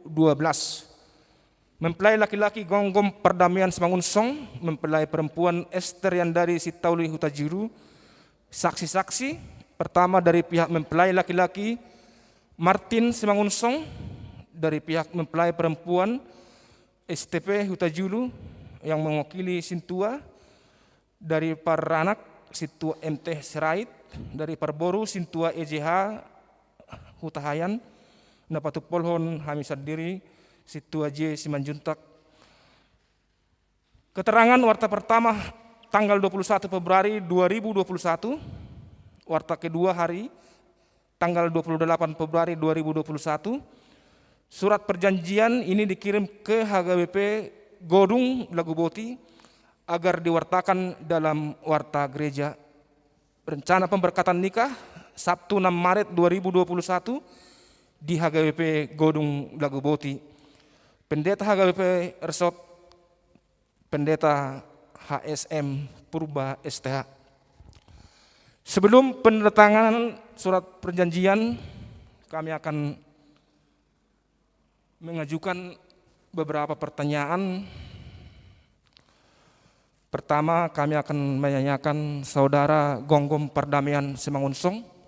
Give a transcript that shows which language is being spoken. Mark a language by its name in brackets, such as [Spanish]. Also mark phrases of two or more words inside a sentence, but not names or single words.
[Indonesian] Mempelai laki-laki Gonggom Pardamaian Simangunsong, mempelai perempuan Esther Yandari Sitauli Hutajulu. Saksi-saksi pertama dari pihak mempelai laki-laki Martin Simangunsong, dari pihak mempelai perempuan STP Hutajulu yang mewakili Sintua, dari Paranak Sintua MT Serait, dari Parboru Sintua EJH Hutahayan, Napatuk Polhon Hamisad Diri Sintua J Simanjuntak. Keterangan warta pertama tanggal 21 Februari 2021, warta kedua hari tanggal 28 Februari 2021. Surat perjanjian ini dikirim ke HGWP Godung Laguboti agar diwartakan dalam warta gereja. Rencana pemberkatan nikah Sabtu 6 Maret 2021 di HGWP Godung Laguboti. Pendeta HGWP Resort, Pendeta HSM Purba STH. Sebelum penandatanganan surat perjanjian, kami akan mengajukan beberapa pertanyaan. Pertama, kami akan menyanyikan Saudara Gonggom Perdamaian Simangunsong.